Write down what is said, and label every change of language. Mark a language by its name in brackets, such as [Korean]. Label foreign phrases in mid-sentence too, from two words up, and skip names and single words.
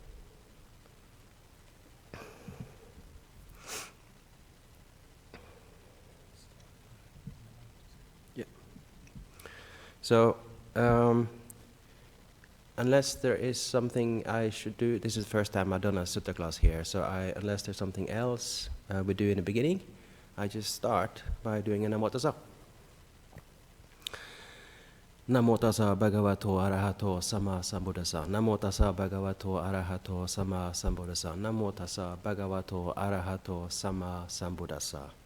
[English] Yeah. So, unless there is something I should do, this is the first time I've done a sutta class here, so unless there's something else we do in the beginning, I just start by doing a [Pali] Namo Tassa. Namo Tassa Bhagavato Arahato Sama Sambuddhassa. Namo Tassa Bhagavato Arahato Sama Sambuddhassa. Namo Tassa Bhagavato Arahato Sama Sambuddhassa.